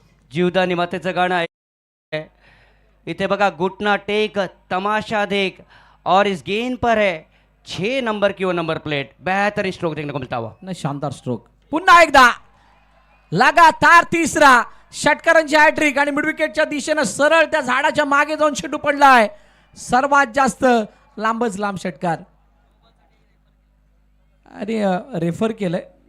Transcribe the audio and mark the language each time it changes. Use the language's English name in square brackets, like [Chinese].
[Marathi] जीवदानी मातेचं गाणं आहे. इथे बघा, [Hindi] घुटना टेक तमाशा देख और इस गेंद पर है 6 नंबर की वो नंबर प्लेट. बेहतरीन स्ट्रोक देखने को मिलता हुआ. [Marathi] नाही शानदार स्ट्रोक. पुन्हा एकदा लगातार तिसरा षटकारांची हॅट्रिक आणि मिडविकेटच्या दिशेनं सरळ त्या झाडाच्या मागे जाऊन चेंडू पडलाय. सर्वात जास्त लांबच लांब षटकार आणि रेफर केलंय.